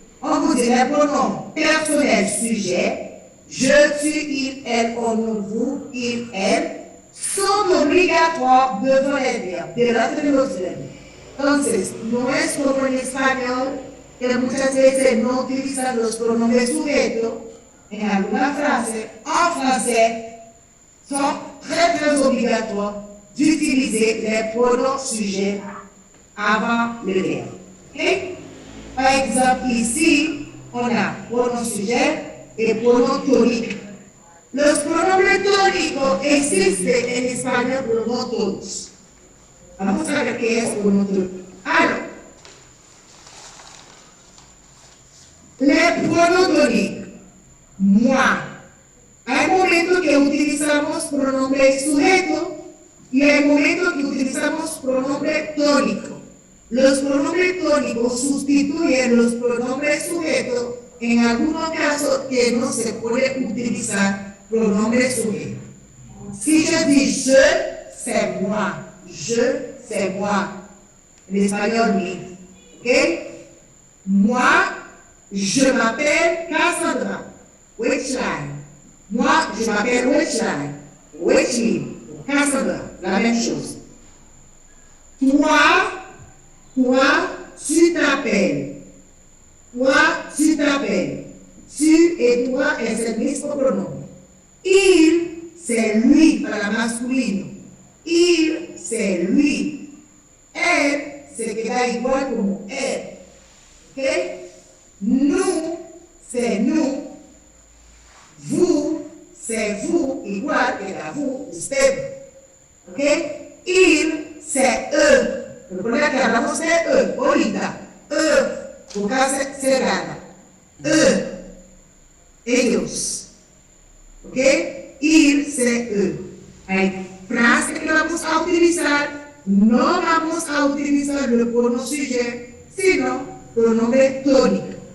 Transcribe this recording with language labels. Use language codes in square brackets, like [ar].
[fr] On vous dit les pronoms personnels sujets. Je, tu, il, elle, on, nous, vous, il, elle. [es] Son [fr] obligatoires devant les verbes, [es] delante de los verbos. Entonces, no es como en español que muchas veces no utilizan los pronombres sujetos en alguna frase, [fr] en français, sont très obligatoires d'utiliser les pronoms sujets avant le verbe. Okay? Par exemple, ici, on a pronom sujet et pronom tonique. [es] Los pronombres tónicos existen en español, pero no todos. Vamos a ver qué es pronom tónico. [fr] Alors, les pronoms toniques. Moi. [es] Hay momentos que utilizamos pronombre sujeto y hay momentos que utilizamos pronombre tónico. Los pronombres tónicos sustituyen los pronombres sujetos en algunos casos que no se puede utilizar pronombre sujeto. [fr] Si je dis je, c'est moi. Je, c'est moi. En espagnol, mi. ¿Ok? Moi, je m'appelle Cassandra. Wechline. Moi, je m'appelle Wechline. Wechline. Cassandra. La même chose. Toi, tu t'appelles. Toi, tu t'appelles. Tu et toi [es] es el mismo pronombre. [fr] Il, c'est lui [es] para la masculino. [fr] Il, c'est lui. Elle, [es] se queda igual como [fr] elle. ¿Ok? Nous, c'est nous. Vous, c'est vous, [es] igual que la [fr] vous, [es] usted. [fr] ¿Ok? Il, c'est eux. [es] Recuerda que hablamos de eux, ahorita. Eux, boca cerrada. Eux, ellos. ¿Ok? [fr] Il, c'est eux. [es] Hay frases que vamos a utilizar, no vamos a utilizar el pronombre sujet, sino pronombre tónico.